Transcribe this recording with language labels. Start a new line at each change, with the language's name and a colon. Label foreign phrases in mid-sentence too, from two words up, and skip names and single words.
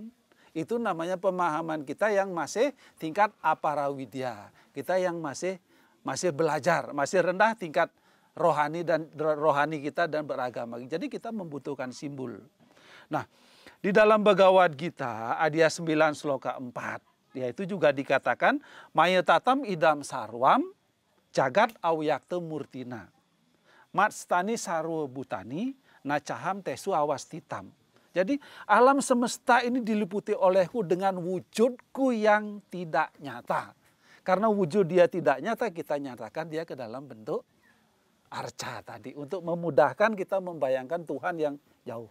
Indonesian: Itu namanya pemahaman kita yang masih tingkat aparawidya. Kita yang masih belajar, masih rendah tingkat rohani kita dan beragama. Jadi kita membutuhkan simbol. Nah, di dalam Bhagavad Gita Adya 9 sloka 4, yaitu juga dikatakan
Sanskrit: mayatatam idam sarwam jagat awyakta murtina. Matstani sarwa butani nacaham tesu awastitam.
Indonesian: Jadi alam semesta ini diliputi olehku dengan wujudku yang tidak nyata. Karena wujud dia tidak nyata, kita nyatakan dia ke dalam bentuk arca tadi. Untuk memudahkan kita membayangkan Tuhan yang jauh.